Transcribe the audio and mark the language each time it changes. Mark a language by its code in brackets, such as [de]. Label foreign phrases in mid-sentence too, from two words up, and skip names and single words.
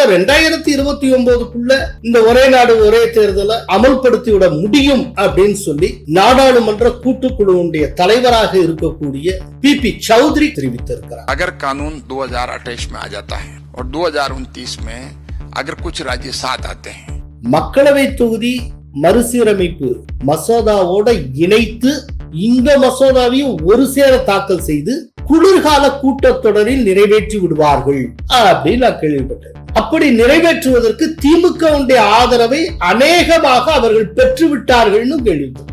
[ta] 2029க்குள்ள இந்த ஒரே நாடு ஒரே தேர்தலை அமல்படுத்தி விட முடியும் அப்படின்னு சொல்லி நாடாளுமன்ற கூட்டுக்குழுவுடைய தலைவராக இருக்கக்கூடிய பிபி சௌத்ரி தெரிவித்திருக்கிறார். [hi] अगर कानून 2028 में आ जाता है और 2029 में अगर कुछ राज्य साथ आते हैं, [ta] மக்களவை தொகுதி மறுசீரமைப்பு மசோதாவோட இணைத்து இந்த மசோதாவையும் ஒரு சேர தாக்கல் செய்து குளிர்கால கூட்டத்தொடரில் நிறைவேற்றி விடுவார்கள் அப்படின்னு நான் கேள்விப்பட்டேன். அப்படி நிறைவேற்றுவதற்கு திமுக ஆதரவை அநேகமாக அவர்கள் பெற்றுவிட்டார்கள் கேள்விப்பட்டேன்.